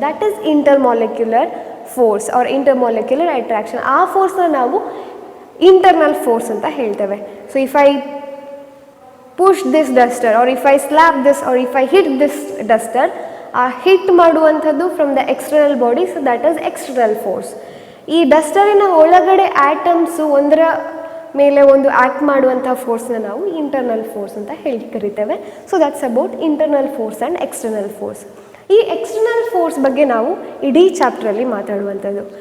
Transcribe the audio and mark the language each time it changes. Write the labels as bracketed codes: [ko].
[en] That is intermolecular force or intermolecular attraction. [kn] ಆ ಫೋರ್ಸ್ನ ನಾವು internal force ಅಂತ ಹೇಳ್ತೇವೆ. [en] so if I push this duster or if I slap this or if I hit this duster, [kn] ಆ hit ಮಾಡುವಂಥದ್ದು [en] From the external body. So that is external force. [kn] ಈ ಡಸ್ಟರಿನ ಒಳಗಡೆ atoms ಒಂದರ ಮೇಲೆ ಒಂದು ಆ್ಯಕ್ಟ್ ಮಾಡುವಂಥ ಫೋರ್ಸ್ನ ನಾವು ಇಂಟರ್ನಲ್ ಫೋರ್ಸ್ ಅಂತ ಕರಿತೇವೆ. [en] So that's about internal force and external force. [kn] ಈ ಎಕ್ಸ್ಟರ್ನಲ್ ಫೋರ್ಸ್ ಬಗ್ಗೆ ನಾವು ಇಡೀ ಚಾಪ್ಟ್ರಲ್ಲಿ ಮಾತಾಡುವಂಥದ್ದು.